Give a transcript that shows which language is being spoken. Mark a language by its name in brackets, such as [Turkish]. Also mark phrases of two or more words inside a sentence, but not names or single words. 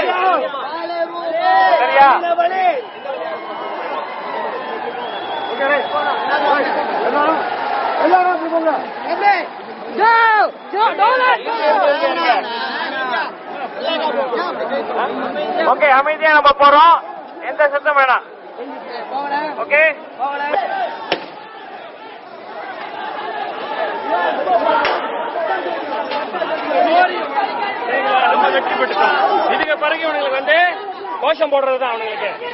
[Malay] Seria. Nak balik. Okey. Elah berbuka. Okey. Jauh. Jauh dolan. Okey, [Tamil] அமைதியா நம்ம போறோம். எந்த சத்தம் வேணாம். ஓகே? நம்ம வெற்றி பெற்றுட்டோம். இதுக்கு பிறகு இவனுங்களுக்கு வந்து கோஷம் போடுறது தான் அவனுங்களுக்கு.